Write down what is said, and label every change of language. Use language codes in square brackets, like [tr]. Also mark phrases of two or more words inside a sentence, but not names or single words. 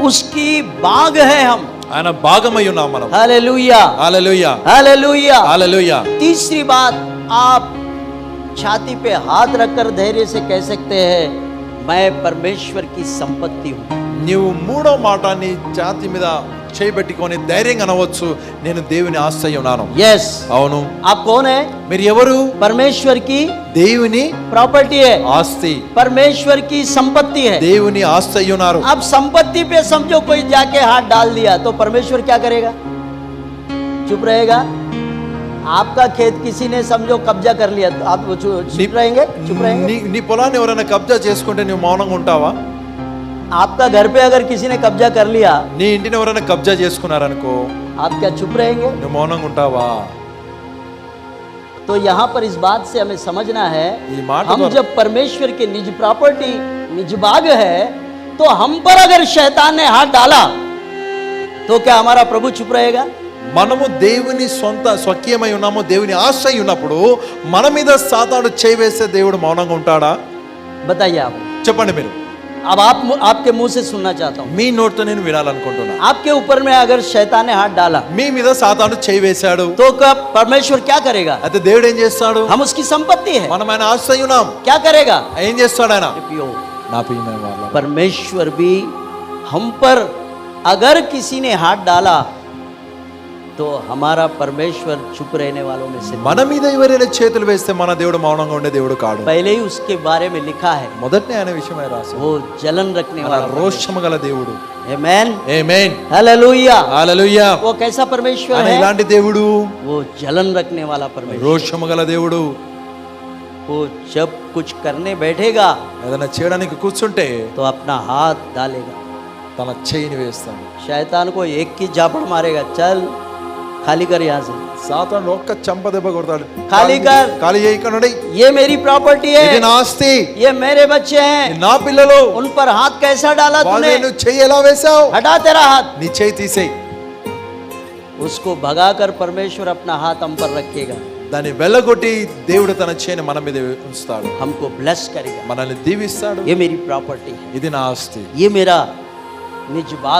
[hi] उसकी बाग है हम। [te] ఆయన భాగమై ఉన్నాం మనం। [hi] हालेलुया [te] హల్లెలూయా [hi] हालेलुया। [te] హల్లెలూయా। [hi] तीसरी बात, आप छाती पे हाथ रखकर धैर्य से कह सकते हैं, मैं परमेश्वर की संपत्ति हूँ। [te] నీవు మూడో మాట నీ ఛాతీ మీద చేయబెట్టుకొని ధైర్యంగా అనవచ్చు, నేను దేవుని ఆస్తి అయి ఉన్నాను। [hi] यस, [te] అవును। [hi] आप कौन है? [te] మీరు ఎవరు? [hi] परमेश्वर की [te] దేవుని [hi] प्रॉपर्टी है, [te] ఆస్తి, [hi] परमेश्वर की संपत्ति है। దేవుని ఆస్తి అయి ఉన్నారు। अब संपत्ति पे समझो कोई जाके हाथ डाल दिया तो परमेश्वर क्या करेगा? चुप रहेगा? आपका खेत किसी ने समझो कब्जा कर लिया तो आप चुप रहेंगे? चुप रहेंगे? [te] నీ పొలాన్ని ఎవరైనా కబ్జా చేసుకుంటే నువ్వు మౌనంగా ఉంటావా? [hi] आपका घर पे अगर किसी ने कब्जा कर लिया, [te] నీ ఇంటిని ఎవరైనా కబ్జా చేసుకున్నారనుకో, [hi] आप क्या चुप रहेंगे? [te] నువ్వు మౌనంగా ఉంటావా? [hi] तो यहाँ पर इस बात से हमें समझना है, [te] ये మాట [hi] हम पर- जब परमेश्वर के निज प्रॉपर्टी, निज बाग है, तो हम पर अगर शैतान ने हाथ डाला तो क्या हमारा प्रभु चुप रहेगा? [te] మనము దేవుని సొంత స్వకీయమై ఉన్నాము, దేవుని ఆశ్రయి ఉన్నప్పుడు మన మీద సాతాను చేయి వేస్తే దేవుడు మౌనంగా ఉంటాడా? [hi] बताइए आप। [te] చెప్పండి మీరు। [hi] अब आपके मुंह से सुनना चाहता हूँ, [te] మీ నోటితో నేను వినాలనుకుంటున్నా। [hi] आपके ऊपर में अगर शैतान ने हाथ डाला [te] మీ మీద సాతాను చేయి వేశాడు, [hi] तो क्या परमेश्वर क्या करेगा? [te] అయితే దేవుడు ఏం చేస్తాడు? [hi] हम उसकी संपत्ति है, [te] మనం ఆయన ఆశ్రయి ఉన్నాం, [hi] क्या करेगा? [te] ఏం చేస్తాడు ఆయన? [hi] प्रियो, [te] నా ప్రియమైన వాళ్ళ, [hi] परमेश्वर भी हम पर अगर किसी ने हाथ डाला तो हमारा परमेश्वर चुप रहने वालों में से नहीं। [te] మన మీద ఎవరైనా చేతులు వేస్తే మన దేవుడు మౌనంగా ఉండే దేవుడు కాడు। [hi] पहले ही उसके बारे में लिखा है, [te] మొదటనే ఆయన విషయమై రాశాడు, [hi] वो जलन रखने [te] ఆయన [hi] वाला [te] రోషము గల దేవుడు। [hi] आमेन [te] ఆమేన్ [hi] हालेलुया। [te] హల్లెలూయా। [hi] वो कैसा परमेश्वर [te] ఆయన [hi] है? [te] ఇలాంటి దేవుడు, [hi] वो जलन रखने वाला परमेश्वर। [te] రోషము గల దేవుడు। [hi] वो जब कुछ करने बैठेगा [te] ఏదైనా చేయడానికి కూర్చుంటే [hi] तो अपना हाथ डालेगा, [te] తన చేయిని వేస్తాడు। [hi] शैतान को एक की झापड़ मारेगा, चल खाली कर यहाँ से, [te] సాతాను ఒక్క చంప దెబ్బ కొడతాడు, [hi] खाली कर, [te] ఖాళీ చేయి, ఇక్కడ నుండి, [hi] ये मेरी प्रॉपर्टी [te] ఇది [hi] है, [te] నా ఆస్తి, [hi] ये मेरे बच्चे [te] ఇది [hi] हैं, [te] నా పిల్లలు, [hi] उन पर हाथ कैसा डाला [te] వాళ్ళ [hi] तूने? [te] నువ్వు చెయ్యి ఎలా వేశావు? [hi] हटा तेरा हाथ। [te] నీ చెయ్యి తీసేయి। [hi] उसको भगाकर परमेश्वर अपना हाथ हम पर रखेगा, [te] దాన్ని వెళ్ళగొట్టి దేవుడు తన చేయిని మన మీద ఉంచుతాడు, [hi] हमको ब्लेस करेगा। [te] మనల్ని దీవిస్తాడు। [hi] ये मेरी प्रॉपर्टी है, [te] ఇది నా ఆస్తి, [hi] ये मेरा निज बाग